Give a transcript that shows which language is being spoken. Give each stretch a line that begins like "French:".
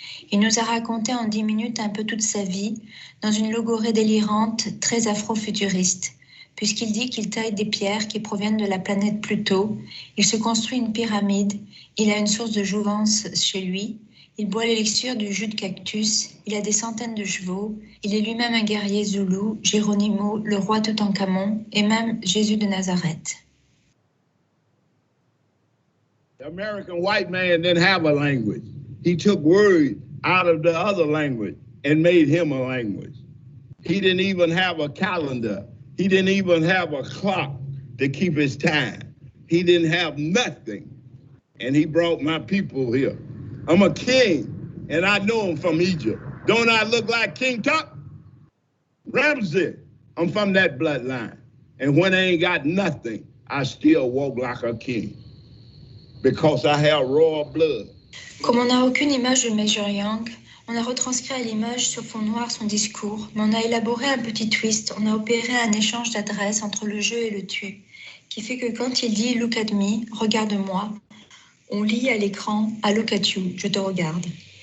French: Il nous a raconté en 10 minutes un peu toute sa vie dans une logorée délirante très afro-futuriste, puisqu'il dit qu'il taille des pierres qui proviennent de la planète Pluto, il se construit une pyramide, il a une source de jouvence chez lui, il boit l'élixir du jus de cactus, il a des centaines de chevaux, il est lui-même un guerrier zoulou, Geronimo, le roi Toutankhamon et même Jésus de Nazareth.
English: The American white man didn't have a language. He took words out of the other language and made him a language. He didn't even have a calendar. He didn't even have a clock to keep his time. He didn't have nothing. And he brought my people here. I'm a king, and I know him from Egypt. Don't I look like King Tut? Ramses, I'm from that bloodline. And when I ain't got nothing, I still walk like a king. Because I have royal blood.
French: Comme on n'a aucune image de Major Young, on a retranscrit à l'image sur fond noir son discours, mais on a élaboré un petit twist, on a opéré un échange d'adresses entre le je et le tu, qui fait que quand il dit «
English: look at me
French: », « regarde-moi », on lit à l'écran «
English: I look at you
French: », « je te regarde ».